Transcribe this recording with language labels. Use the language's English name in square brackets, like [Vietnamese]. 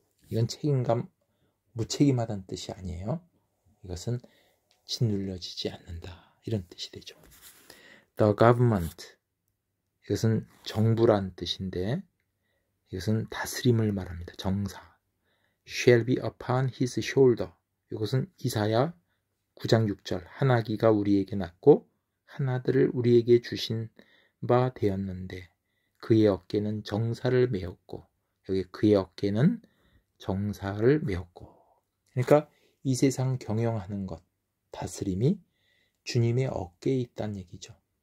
[Korean] 이건 책임감, 무책임하다는 뜻이 아니에요. 이것은 짓눌려지지 않는다. 이런 뜻이 되죠. [English] The government. [Korean] 이것은 정부란 뜻인데 이것은 다스림을 말합니다. 정사. [English] Shall be upon his shoulder. [Korean] 이것은 이사야 9장 6절. 한 아기가 우리에게 낳고 한 아들을 우리에게 주신 바 되었는데 그의 어깨는 정사를 메었고, 여기 그의 어깨는 정사를 메었고. 그러니까 이 세상 경영하는 것, 다스림이 주님의 어깨에 있다는 얘기죠.